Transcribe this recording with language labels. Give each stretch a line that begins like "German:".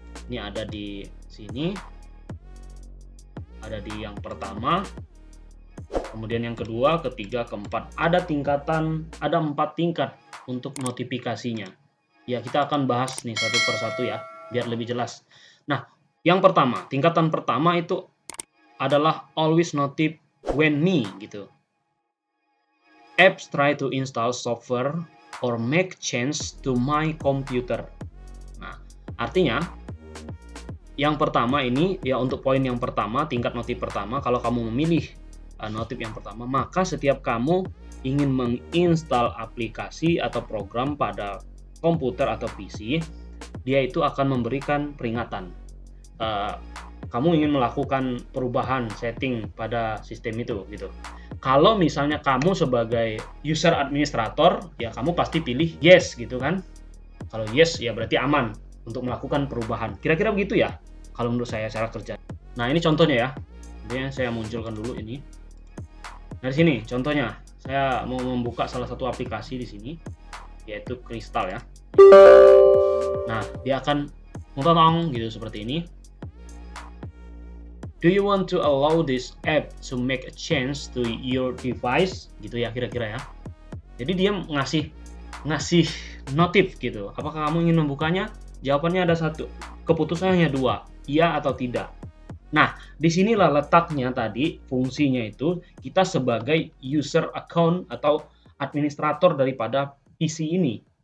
Indonesian: Ini ada di sini, ada di yang pertama, kemudian yang kedua, ketiga, keempat. Ada 4 tingkat untuk notifikasinya. Ya, kita akan bahas nih satu persatu ya, biar lebih jelas. Nah, yang pertama, tingkatan pertama itu adalah
English: always notif when me
Indonesian: gitu.
English: Apps try to install software or make change to my computer.
Indonesian: Nah, artinya yang pertama ini ya, untuk poin yang pertama, tingkat notif pertama, kalau kamu memilih notif yang pertama, maka setiap kamu ingin menginstal aplikasi atau program pada komputer atau PC, dia itu akan memberikan peringatan. Kamu ingin melakukan perubahan setting pada sistem itu gitu. Kalau misalnya kamu sebagai user administrator, ya kamu pasti pilih yes gitu kan. Kalau yes ya berarti aman untuk melakukan perubahan. Kira-kira begitu ya kalau menurut saya cara kerja. Nah, ini contohnya ya. Kemudian saya munculkan dulu ini. Nah, di sini contohnya saya mau membuka salah satu aplikasi di sini, yaitu Crystal ya. Nah, dia akan muntong gitu seperti ini.
English: Do you want to allow this app to make a change to your device?
Indonesian: Gitu ya kira-kira ya. Jadi dia ngasih notif gitu. Apakah kamu ingin membukanya? Jawabannya ada satu. Keputusannya hanya 2, iya atau tidak. Nah, disinilah letaknya tadi fungsinya itu kita sebagai user account atau administrator daripada PC ini.